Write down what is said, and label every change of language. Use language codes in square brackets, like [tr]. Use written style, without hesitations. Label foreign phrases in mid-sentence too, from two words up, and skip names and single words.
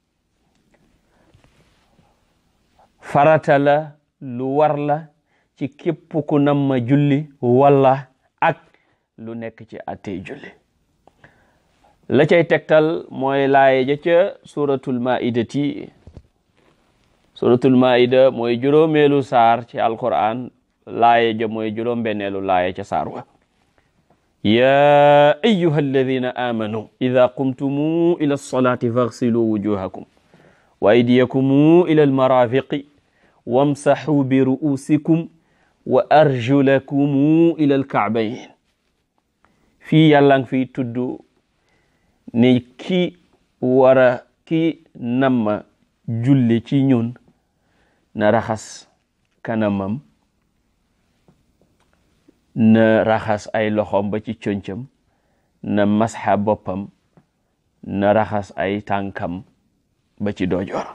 [wo] farata la lu war la ci képp ku nam ma julli wala ak lu nekk ci atey julli. la cay tegtal mooy laaye ja ca suratul maida mooy juróomeelu saar ci alquran. laaye ja mooy juróom-benneelu laaye ca saar wa. [ar] يا أيها الذين آمنوا إذا قمتم إلى الصلاة فاغسلوا وجوهكم وأيديكم إلى المرافق وامسحوا برؤوسكم وأرجلكم إلى الكعبين. [wo] fii yàlla ngi fiy tudd ne ki namma julli ci ñun na raxas kanamam na raxas ay loxoom ba ci concam, na masxa boppam, na raxas ay tànkam ba ci doojoor.